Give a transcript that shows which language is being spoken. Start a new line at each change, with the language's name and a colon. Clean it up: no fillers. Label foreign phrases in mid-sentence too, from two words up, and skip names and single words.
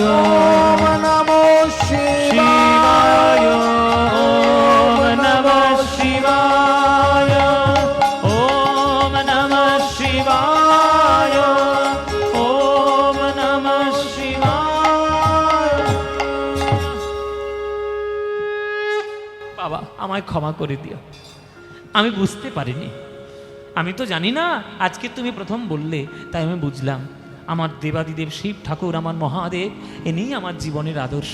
Sanskrit: ओम नमो शिवाय। ओम नमः शिवाय। ओम नमः शिवाय। ओम नमः शिवाय।
Bangla: বাবা, আমায় ক্ষমা করে দিও, আমি বুঝতে পারিনি। আমি তো জানি না, আজকে তুমি প্রথম বললে, তাই আমি বুঝলাম আমার দেবাদিদেব শিব ঠাকুর, আমার মহাদেব, এনেই আমার জীবনের আদর্শ।